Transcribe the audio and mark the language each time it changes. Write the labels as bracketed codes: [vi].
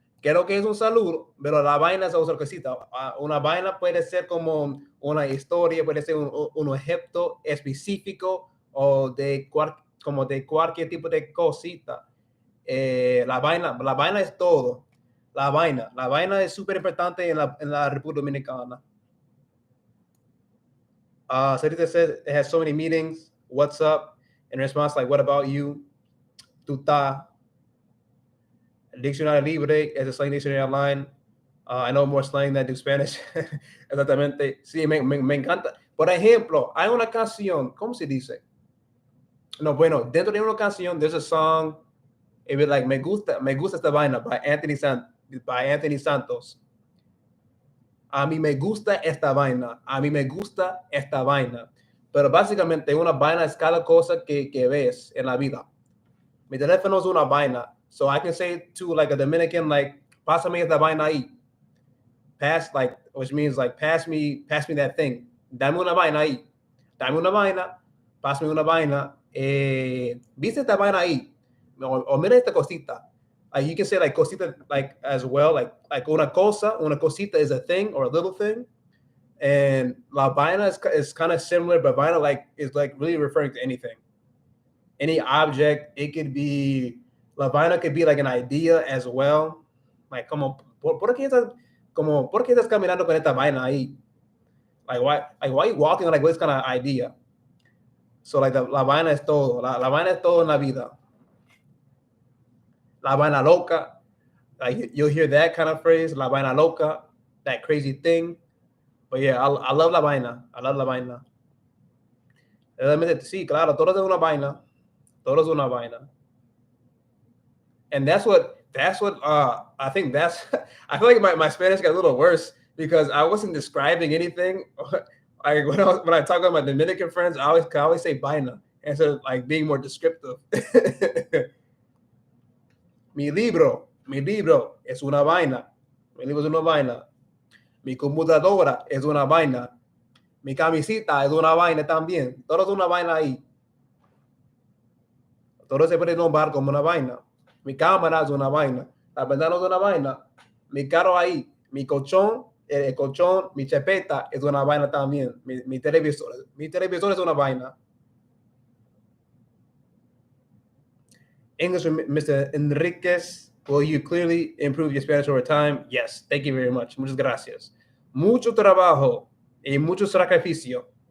[es] Creo que es un saludo, pero la vaina es otra cosita. Una vaina puede ser como una historia, puede ser un objeto específico o como de cualquier tipo de cosita. La vaina es todo. La vaina es súper importante en la República Dominicana. [en] Sarita says it has so many meanings. What's up? In response, like, what about you? [es] Tu ta. [en] Diccionario Libre es a slang dictionary online. I know more slang than I do Spanish. [es] Exactamente. Sí, me encanta. Por ejemplo, hay una canción, ¿cómo se dice? No, bueno, dentro de una canción, [en] there's a song, it be like, [es] me gusta esta vaina by Anthony Santos. A mí me gusta esta vaina. A mí me gusta esta vaina. Pero básicamente una vaina es cada cosa que ves en la vida. Mi teléfono es una vaina. [en] So I can say to like a Dominican, like, [es] pásame esta vaina ahí. [en] Pass, like, which means like, pass me that thing. [es] Dame una vaina ahí. Dame una vaina. Pásame una vaina. ¿Viste esta vaina ahí? O mira esta cosita. [en] You can say like cosita like as well, like una cosita is a thing or a little thing, and la vaina is kind of similar, but vaina like is like really referring to anything, any object. It could be la vaina could be like an idea as well, like [es] como por qué estás caminando con esta vaina ahí, [en] like why are you walking like this kind of idea? So like [es] la vaina es todo, la vaina es todo en la vida. La vaina loca. [en] Like you'll hear that kind of phrase, [es] la vaina loca, [en] that crazy thing. But yeah, I love la vaina. I love la vaina. [es] Sí, claro, todo es una vaina. Todo es una vaina. [en] And that's what I think that's I feel like my Spanish got a little worse because I wasn't describing anything. Like when I talk about my Dominican friends, I always say vaina instead of like being more descriptive. [es] Mi libro es una vaina. Mi libro es una vaina. Mi computadora es una vaina. Mi camisita es una vaina también. Todo es una vaina ahí. Todo se puede nombrar como una vaina. Mi cámara es una vaina. La ventana es una vaina. Mi carro ahí. Mi colchón, el colchón, mi chepeta es una vaina también. Mi televisor es una vaina. [en] English with Mr. Enriquez. Will you clearly improve your Spanish over time? Yes. Thank you very much. [es] Muchas gracias. Mucho trabajo y mucho sacrificio.